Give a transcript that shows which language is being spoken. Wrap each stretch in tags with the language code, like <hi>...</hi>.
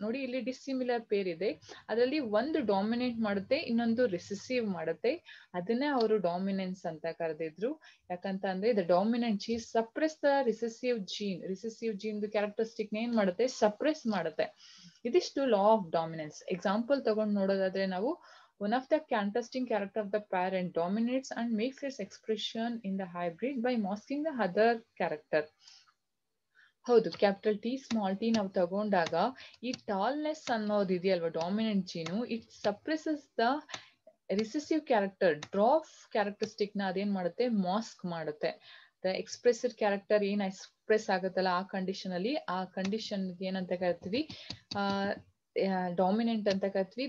<kn>ನೋಡಿ ಇಲ್ಲಿ dissimilar peer ಇದೆ, ಅದರಲ್ಲಿ ಒಂದು ಡಾಮಿನೇಟ್ ಮಾಡುತ್ತೆ, ಇನ್ನೊಂದು ರಿಸೆಸಿವ್ ಮಾಡುತ್ತೆ. ಅದನ್ನೇ ಅವರು ಡಾಮಿನೆನ್ಸ್ ಅಂತ ಕರೆದಿದ್ರು. ಯಾಕಂತ ಅಂದ್ರೆ</kn> <en>The dominant gene suppress the recessive gene.</en> <kn>Recessive gene characteristic ಏನ್ ಮಾಡುತ್ತೆ, ಸಪ್ರೆಸ್ ಮಾಡುತ್ತೆ. ಇದಿಷ್ಟು ಲಾ ಆಫ್ ಡಾಮಿನೆನ್ಸ್. ಎಕ್ಸಾಂಪಲ್ ತಗೊಂಡು ನೋಡೋದಾದ್ರೆ ನಾವು,</kn> <en>one of the contrasting character of the parent dominates and makes its expression in the hybrid by masking the other character.</en> <kn>ಹೌದು, capital T small T ನಾವು ತಗೊಂಡಾಗ ಈ ಟಾಲ್ನೆಸ್ ಅನ್ನೋದು ಇದೆಯಲ್ವಾ dominant gene,</kn> <en>It suppresses the recessive character.</en> <kn>ಡ್ರಾಫ್ characteristic ನ ಅದೇನ್ ಮಾಡುತ್ತೆ, mask ಮಾಡುತ್ತೆ. ದ ಎಕ್ಸ್ಪ್ರೆಸಿವ್ ಕ್ಯಾರೆಕ್ಟರ್ ಏನ್ ಎಕ್ಸ್ಪ್ರೆಸ್ ಆಗುತ್ತಲ್ಲ ಆ ಕಂಡೀಷನ್ ಅಲ್ಲಿ, ಆ ಕಂಡೀಷನ್ ಏನಂತ ಕರಿತೀವಿ, ಡಾಮಿನೆಂಟ್ ಅಂತ ಕರಿತೀವಿ.</kn>